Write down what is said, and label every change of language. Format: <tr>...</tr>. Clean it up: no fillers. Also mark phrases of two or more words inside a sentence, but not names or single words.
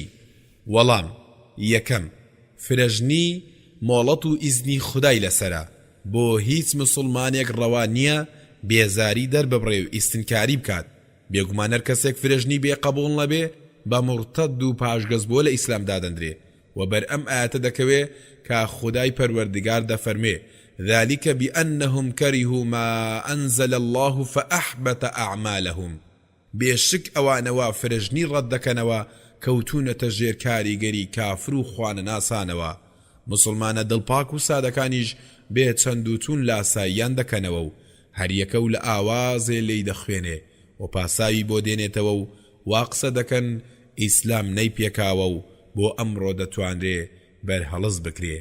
<ckb>وەڵام، یەکەم، فرەژنی مۆڵەت و ئیزنی خودای لەسەرە، بۆ هیچ مسلمانێک ڕەوا نییە بێزاری دەرببڕێ و ئیستنکاری بکات، بێگومان هەر کەسێک فرەژنی بێ قەبوڵ نەبێ بە موڕتەد و پاشگەز بۆ لە ئیسلام دادەندرێ و بەر ئەم ئاەتە دەکەوێ کە خودای پەروەردگار دەفەرمێ</ckb> <ar>ذلك بأنهم كرهوا ما أنزل الله فأحبط أعمالهم.</ar> <ckb>بێشک ئەوانەوە فرەژنی ڕەتدەکەنەوە کەوتونەتە ژێر کاریگەری کافر و خوانە ناسانەوە. مسلمانە دڵپاک و سادەکانیش بێ چەند و چون لاساییان دەکەنەوە و هەریەکە و لە ئاوازێ لێی دەخوێنێ و پاساوی بۆ دێنێتەوە و واقسە دەکەن ئیسلام نەی پێکاوە و بۆ ئەمڕۆ دەتوانرێ بەرهەڵس بکرێ.</ckb>